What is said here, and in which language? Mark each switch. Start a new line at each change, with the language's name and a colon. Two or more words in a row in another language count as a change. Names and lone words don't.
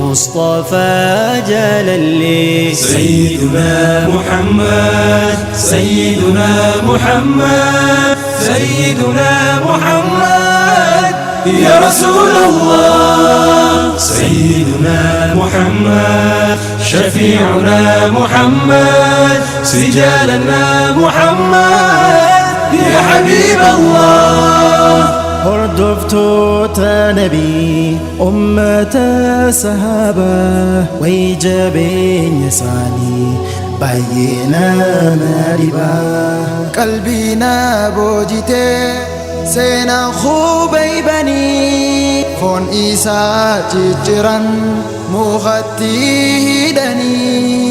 Arabic: مصطفى جلالي سيدنا محمد سيدنا محمد سيدنا محمد يا رسول الله سيدنا محمد شفيعنا محمد سجالنا محمد يا حبيب الله
Oromo: hordoftoota nabii ummata sahaabaa way jabeenya isaanii baay'ee nama dhibaa qalbii na boojitee seenaan hubaybanii foon isaa cicciran mukatti hidhanii